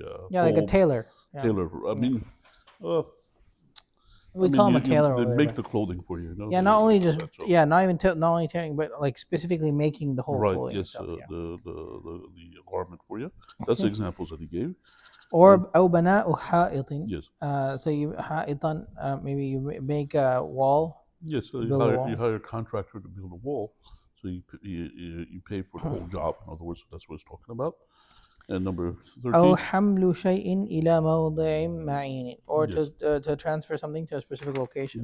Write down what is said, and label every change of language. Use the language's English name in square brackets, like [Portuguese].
[English] like a tailor. Tailor. I mean, we call him a tailor. They over make there, the clothing for you. Yeah, not only just not only tailoring, but like specifically making the whole clothing. Yes, itself, the garment for you. That's the examples that he gave. Or [Arabic] أو بناء حائط. [English] Yes. So you [Arabic] حائطا, [English] maybe you make a wall. Yes, so you hire a contractor to build a wall, so you pay for the whole job. In other words, that's what it's talking about. And number 13. [Arabic] أو حمل شيء إلى موضع معين, [English] or to transfer something to a specific location.